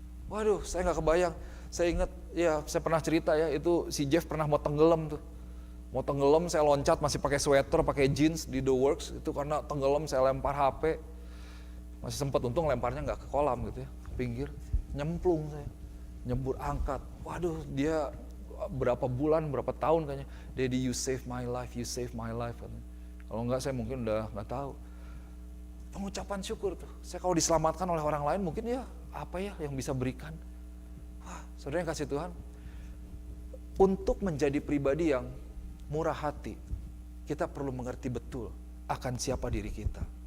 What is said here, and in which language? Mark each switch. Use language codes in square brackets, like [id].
[id] Waduh, saya gak kebayang. Saya ingat, ya saya pernah cerita ya, itu si Jeff pernah mau tenggelam tuh. Mau tenggelam, saya loncat masih pakai sweater, pakai jeans di The Works. Itu karena tenggelam saya lempar HP. Masih sempat, untung lemparnya gak ke kolam gitu ya, ke pinggir. Nyemplung saya, nyembur angkat. Waduh, dia berapa bulan, berapa tahun kayaknya. [en] Daddy, you save my life, you save my life. [id] Kalau enggak saya mungkin udah gak tahu. Pengucapan syukur tuh. Saya kalau diselamatkan oleh orang lain mungkin ya apa ya yang bisa berikan. Wah, saudara yang kasih Tuhan. Untuk menjadi pribadi yang murah hati, kita perlu mengerti betul akan siapa diri kita.